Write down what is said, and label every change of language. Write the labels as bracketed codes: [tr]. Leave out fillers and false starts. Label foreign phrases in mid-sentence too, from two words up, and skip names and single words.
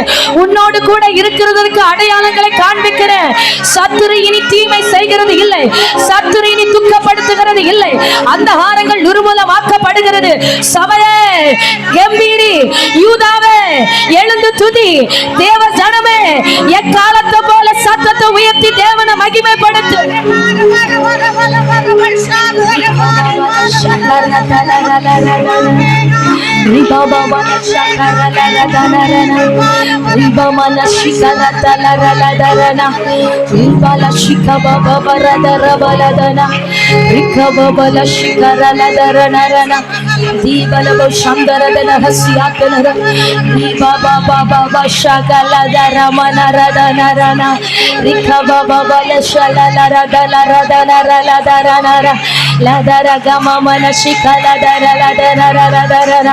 [ta] உன்னோடு கூட இருக்கிறதற்கு அடையாளங்களை காண்பிக்கிறேன். சத்துரு இனி தீமை செய்கிறது இல்லை, சத்துரு இனி துக்கப்படுத்துகிறது இல்லை, அந்தகாரங்கள் நிர்மூலமாக்கப்படுகிறது. சபையே கம்பீரி, யூதாவே எழுந்து துதி, தேவ ஜனமே எக்காலத்தை போல சத்தத்தை உயர்த்தி தேவனை மகிமைப்படுத்து. Riba baba shakara la la darana, riba mana shikara la la la darana, riba la shikaba baba la daraba la dana, rika baba la shikara la darana rana, riba la shandara la hasiyatana, riba baba baba shakala darama na radana rana, rika baba la shala la radana radana la darana la daraga mama na shikala dara la dara dara.